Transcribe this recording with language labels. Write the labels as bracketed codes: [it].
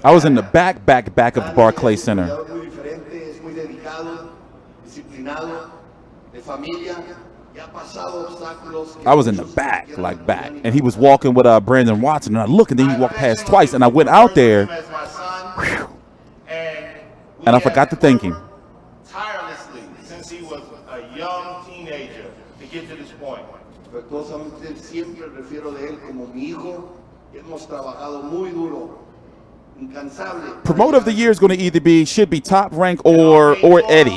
[en] I was in the back of the Barclays Center. I was in the back, like back, and he was walking with Brandon Watson, and I looked, and then he walked past twice, and I went out there, and I forgot to thank him. Tirelessly since he was a young teenager to get to this point. [es] Siempre refiero de él como mi hijo. Hemos trabajado muy duro. [en] Promoter of the year is going to should be Top Rank or Eddie.